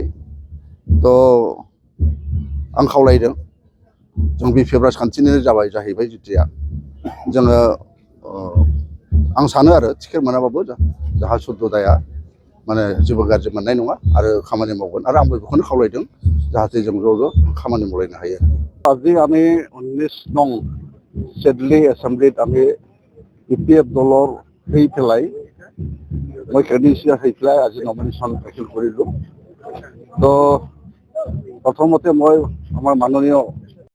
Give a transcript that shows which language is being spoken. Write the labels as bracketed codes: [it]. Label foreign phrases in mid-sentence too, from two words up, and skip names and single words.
[brx] तो आं खावलायदों, जों बिपिएफ राजखान्थिनि जाबाय जाहैबाय जितिया जोङो आं सानो आरो टिकेट मोनाबाबो जाहा सुददाया माने जेबो गाज्रि मोननाय नङा आरो खामानि मावगोन। आरो आंबो बेखौनो खावलायदों जाहाथे जों ज' खामानि मावलायनो हायो। [as] আজি আমি 19 নং সিডলি এছেম্বলিত আমি বিপিএফ দলৰ হৈ পেলাই মই ক্ৰেডেঞ্চিয়াল হৈ পেলাই আজি নমিনেশ্যন দাখিল কৰিলোঁ। তো প্ৰথমতে মই আমাৰ মাননীয়